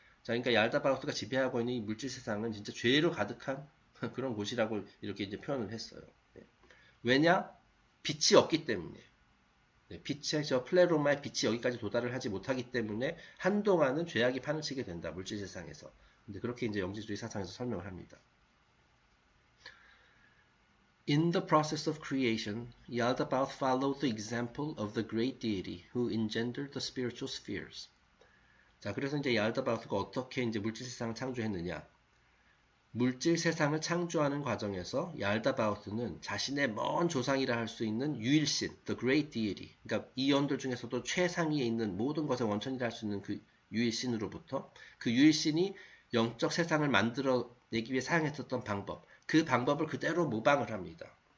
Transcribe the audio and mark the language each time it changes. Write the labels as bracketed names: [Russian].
[Korean] 자, 그러니까 얄다바로스가 지배하고 있는 이 물질 세상은 진짜 죄로 가득한 그런 곳이라고 이렇게 이제 표현을 했어요. 네. 왜냐? 빛이 없기 때문에. 네, 빛의 저 플레로마의 빛이 여기까지 도달을 하지 못하기 때문에 한동안은 죄악이 판을 치게 된다. 물질 세상에서. 근데 그렇게 이제 영지주의 사상에서 설명을 합니다. [English] In the process of creation, Yaldabaoth followed the example of the great deity who engendered the spiritual spheres. [Korean] 자, 그래서 이제 얄다바오스가 어떻게 이제 물질 세상을 창조했느냐? 물질 세상을 창조하는 과정에서 얄다바오스는 자신의 먼 조상이라 할 수 있는 유일신, the great deity, 그러니까 이언들 중에서도 최상위에 있는 모든 것의 원천이라 할 수 있는 그 유일신으로부터 그 유일신이 영적 세상을 만들어내기 위해 사용했었던 방법, 그 방법을 그대로 모방을 합니다.